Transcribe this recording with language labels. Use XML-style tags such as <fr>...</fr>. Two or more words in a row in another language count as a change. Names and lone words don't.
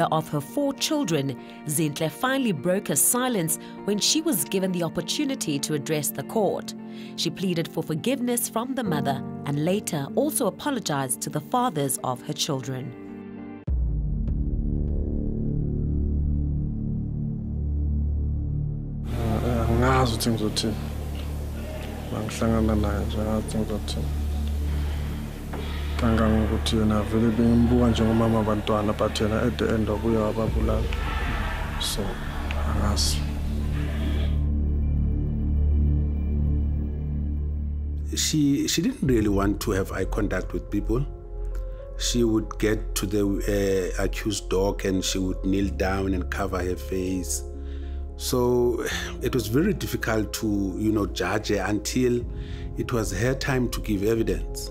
<en>of her 4 children, Zintle finally broke her silence when she was given the opportunity to address the court. She pleaded for forgiveness from the mother and later also apologized to the fathers of her children.</en> <zu>Kangang ukuthi yena vele bengimbuka njengomama abantwana but yena</zu> <en>at the end</en> <zu>ubuye wababulala, so angazi.</zu> <en>She didn't really want to have eye contact with people. She would get to the accused dog and she would kneel down and cover her face. So it was very difficult to, judge her until it was her time to give evidence.</en>